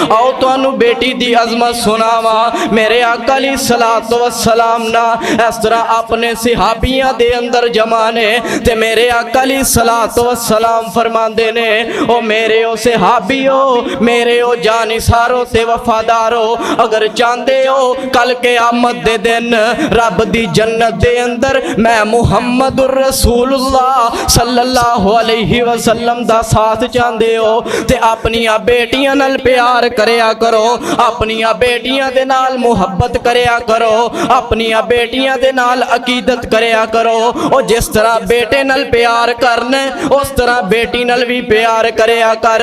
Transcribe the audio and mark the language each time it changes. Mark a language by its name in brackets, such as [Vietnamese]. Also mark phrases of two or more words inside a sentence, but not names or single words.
[Punjabi] ਆਓ ਤੁਹਾਨੂੰ ਬੇਟੀ ਦੀ ਅਜ਼ਮਤ ਸੁਣਾਵਾਂ। ਮੇਰੇ ਆਕਾ [Arabic] عليه الصلاة والسلام [Punjabi] ਨਾ ਇਸ ਤਰ੍ਹਾਂ ਆਪਣੇ ਸਹਾਬੀਆਂ ਦੇ ਅੰਦਰ ਜ਼ਮਾਨੇ ਤੇ ਮੇਰੇ ਆਕਾ [Arabic] عليه الصلاة [Punjabi] ਵਸਲਾਮ ਫ਼ਰਮਾਂਦੇ ਨੇ ਓ ਮੇਰੇ ਓ ਸਹਾਬੀਓ, ਮੇਰੇ ਓ ਜਾਨਿਸਾਰੋ ਤੇ ਵਫ਼ਾਦਾਰੋ, ਅਗਰ ਚਾਹੁੰਦੇ ਹੋ ਕੱਲ੍ਹ ਕ਼ਿਆਮਤ ਦੇ ਦਿਨ ਰੱਬ ਦੀ ਜੰਨਤ ਦੇ ਅੰਦਰ ਮੈਂ [Arabic] محمد رسول الله صلى الله عليه وسلم [Punjabi] ਦਾ ਸਾਥ ਚਾਹੁੰਦੇ ਹੋ ਤੇ ਆਪਣੀਆਂ ਬੇਟੀਆਂ ਨਾਲ ਪਿਆਰ ਕਰਿਆ ਕਰੋ, ਆਪਣੀਆਂ ਬੇਟੀਆਂ ਦੇ ਨਾਲ ਮੁਹੱਬਤ ਕਰਿਆ ਕਰੋ, ਆਪਣੀਆਂ ਬੇਟੀਆਂ ਦੇ ਨਾਲ ਅਕੀਦਤ ਕਰਿਆ ਕਰੋ। ਔਰ ਜਿਸ ਤਰ੍ਹਾਂ ਬੇਟੇ ਨਾਲ ਪਿਆਰ ਕਰਨਾ ਉਸ ਤਰ੍ਹਾਂ ਬੇਟੀ ਨਾਲ ਭੀ ਪਿਆਰ ਕਰਿਆ ਕਰ।